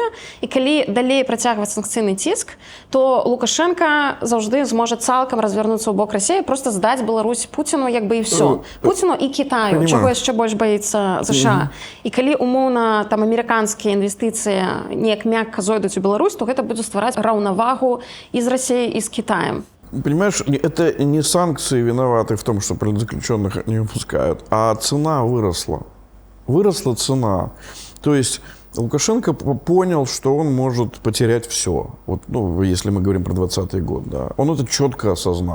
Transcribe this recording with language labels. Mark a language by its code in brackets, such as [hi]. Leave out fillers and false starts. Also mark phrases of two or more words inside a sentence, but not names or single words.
[be] І калі далей працягваць санкцыйны ціск, то Лукашенка заўжды зможа цалкам развярнуцца ў бок Расіі, проста здаць Беларусь Пуціну, як бы і ўсё. Пуціну і Кітаю, чаго яшчэ больш баіцца США. І калі умоўна там амерыканскія інвестыцыі неяк мякка зойдуць у Беларусь, то гэта будзе ствараць раўнавагу і з Расіяй, і з Кітаем. [ru] Понимаешь, это не санкции виноваты в том, что политзаключенных не выпускают, а цена выросла. Выросла цена. То есть Лукашенко понял, что он может потерять все. Вот, ну, если мы говорим про 2020 год, да. Он это четко осознал.